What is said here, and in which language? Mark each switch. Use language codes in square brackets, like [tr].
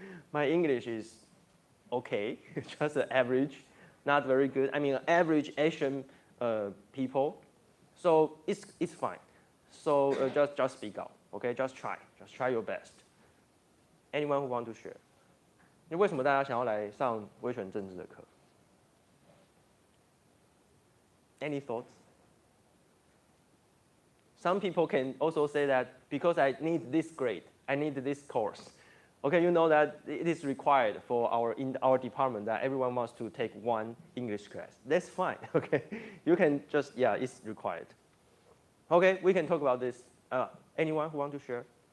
[en] My English is okay, just average, not very good. I mean, average Asian people. So it's fine. So just speak out, okay? Just try your best. Anyone who want to share? [zh] 你为什么大家想要来上威权政治的课 ？ [en] Any thoughts? Some people can also say that because I need this grade, I need this course. Okay, you know that it is required for in our department that everyone wants to take one English class. That's fine. Okay, you can just it's required. Okay, we can talk about this. Anyone who want to share?